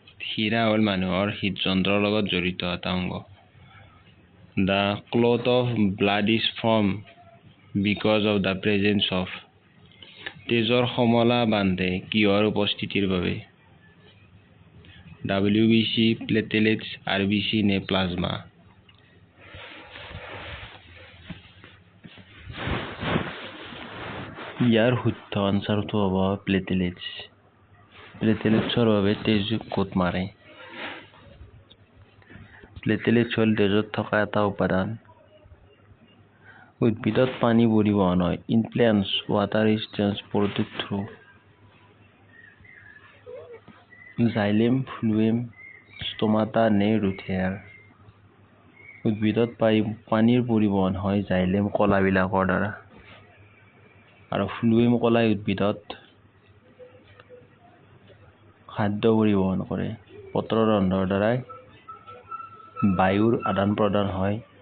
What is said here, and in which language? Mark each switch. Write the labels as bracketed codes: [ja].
[as] হীৰা হ'ল মানুহৰ হৃদযন্ত্ৰৰ লগত জড়িত এটা অংগ। [en] The clot of blood is formed because of the presence of [as] তেজৰ সমলা বান্ধে কিহৰ উপস্থিতিৰ বাবে? WBC, platelets, RBC নে প্লাজমা? ইয়াৰ শুদ্ধ আনসাৰটো হ'ব প্লেটেলেটছ। প্লেটেলেটছৰ বাবে তেজ কোট মাৰে। প্লেটেলেটছ হ'ল তেজত থকা এটা উপাদান। উদ্ভিদত পানী পৰিবহন হয়। [en] In plants, water is transported through xylem, phloem, stomata নে root hair? [as] উদ্ভিদত পানীৰ পৰিবহন হয় xylem কলাবিলাকৰ দ্বাৰা। আৰু phloem কলাই উদ্ভিদত খাদ্য পৰিবহন কৰে। পত্ৰৰন্ধ্ৰৰ দ্বাৰাই বায়ুৰ আদান প্ৰদান হয়।